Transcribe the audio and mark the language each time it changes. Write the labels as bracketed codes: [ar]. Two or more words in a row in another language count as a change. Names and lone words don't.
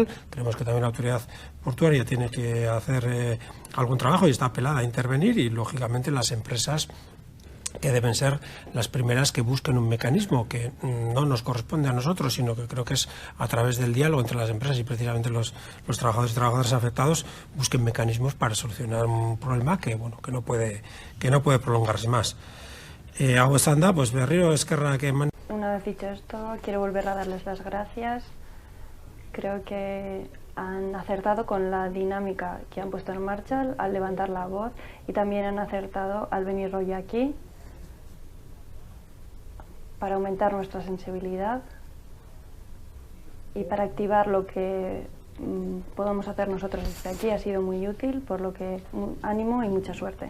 [es] Creemos que también la autoridad portuaria tiene que hacer algún trabajo y está apelada a intervenir, y lógicamente las empresas que deben ser las primeras que busquen un mecanismo que no nos corresponde a nosotros, sino que creo que es a través del diálogo entre las empresas y precisamente los trabajadores y trabajadoras afectados busquen mecanismos para solucionar un problema que no puede prolongarse más. [eu] Hau esan da, berriro eskerrak eman. [es] Una vez dicho esto, quiero volver a darles las gracias. Creo que han acertado con la dinámica que han puesto en marcha al levantar la voz, y también han acertado al venir hoy aquí para aumentar nuestra sensibilidad y para activar lo que podamos hacer nosotros desde aquí ha sido muy útil, por lo que ánimo y mucha suerte.